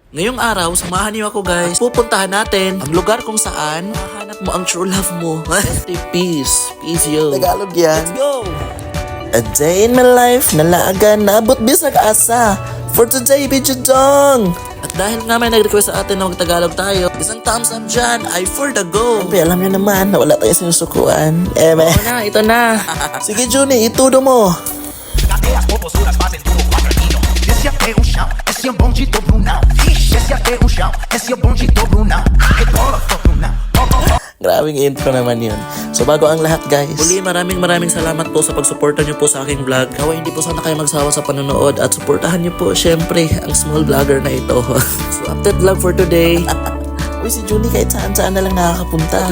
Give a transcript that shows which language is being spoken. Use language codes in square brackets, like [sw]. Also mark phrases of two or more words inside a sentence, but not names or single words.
[tl] Ngayong araw, samahan niyo ako guys. Pupuntahan natin ang lugar kung saan mahanap mo ang [en] true love [tl] mo. [en] Peace. Peace yo. [tl] Tagalog yan. [en] Let's go! A day in my life, [ceb] nalaagan na abot bisag asa. [en] For today, video dong. [tl] At dahil nga may nag-request sa atin na mag-Tagalog tayo, isang [en] thumbs up [tl] dyan ay [en] for the go. [tl] Siyempre, alam nyo naman na wala tayong sinusukuan. Oo na, ito na. Sige, Juni, itudo mo. [pt] Cadê as popozudas fazendo o quadradinho? Esse aqui é o chão, esse é o bonde do Brunão. Ixi, esse aqui é o chão, esse é o bonde do Brunão. Rebola, do Brunão. [tl] Grabing intro naman yun. So, bago ang lahat, guys. Muli, maraming salamat po sa pagsuporta niyo po sa aking vlog. Kaway hindi po sana kayo magsawa sa panonood at suportahan niyo po syempre ang [en] small vlogger [tl] na ito. [en] So, update vlog for today. [tl] Uy, si Juni kahit saan-saan na lang nakakapunta.